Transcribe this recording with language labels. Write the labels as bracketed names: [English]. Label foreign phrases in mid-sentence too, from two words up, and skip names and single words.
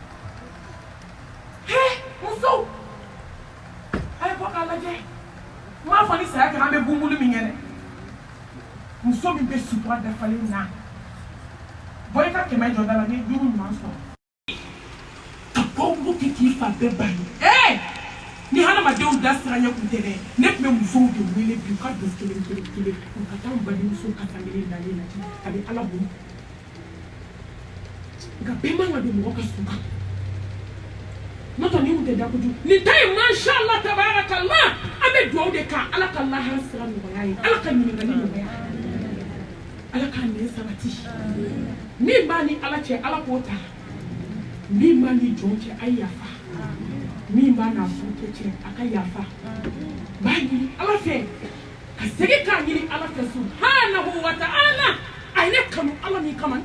[Bambara] musow a ye bɔ k'a lajɛ n m'a fɔ ni saya kɛra an bɛ bunbulu min kɛ dɛ muso min bɛ sutura dafalen na bɔ i ka 100 jɔ da la ni 5 ɲuman sɔrɔ ka bɔbulu kɛ k'i fa bɛɛ ban ye ni hadamadenw da siranya kun tɛ dɛ ne tun bɛ musow de wele bi u ka don kelen u ka taa n balimuso ka fankelen dalen lajɛ a bɛ ala bolo nka bɛɛ man ka don mɔgɔ ka sun kan n'o tɛ nin kun tɛ da kojugu nin ta ye [Arabic] ما شاء الله تبارك الله [Bambara] an bɛ dugawu de kan ala ka lahara sira nɔgɔya ye ala ka ɲininkali nɔgɔya ala ka nɛn sabati min b'a ni ala cɛ ala k'o ta min b'a ni jɔn cɛ a ye yafa min b'a n'a furukɛ cɛ a ka yafa b'a ɲini ala fɛ ka segin k'a ɲini ala fɛ [Arabic] سبحانه وتعالى [Bambara] a ye ne kanu ala min kama n